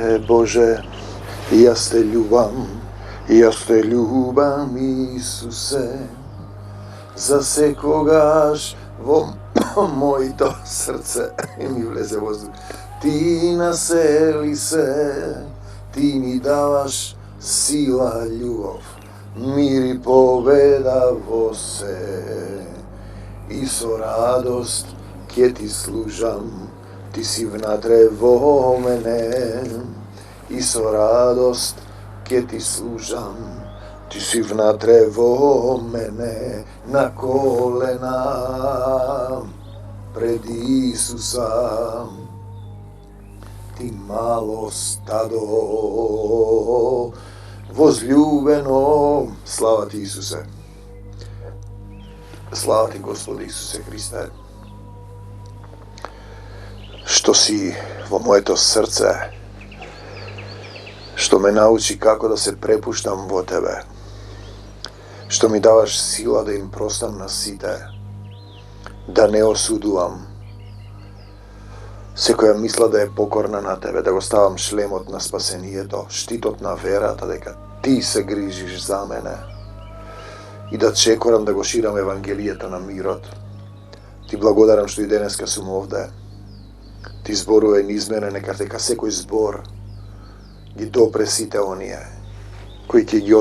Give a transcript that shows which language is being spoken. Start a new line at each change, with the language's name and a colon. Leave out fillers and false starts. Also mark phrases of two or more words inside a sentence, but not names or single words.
Macedonian: Bože, jaz te ljubam, Isuse, za sekogaš vo moje srce mi vleze vozduh. Ti naseli se, ti mi davaš sila, ljubav, mir i pobeda vo se. I so radost, kje ti služam, ti si vnatre vo mene. I so radost, kje ti služam, ti si vnatre vo mene. Na kolena pred Isusa, ti malo stado возлюбено. Slava ti, Isuse. Slava ti, Gospode Isuse Hriste, što si vo moje to srce, što me nauči kako da se prepuštam vo tebe, što mi davaš sila da im prostam na site, da ne osuduvam se koja misla da je pokorna na tebe, da go stavам шлемот на спасението, штитот на верата, дека ти се грижиш за мене и да чекорам да го ширам евангелијата на мирот. Ти благодарам што и денеска сум овде. Ти зборува низ мене, нека дека секој збор ги допре сите оние кои ќе ги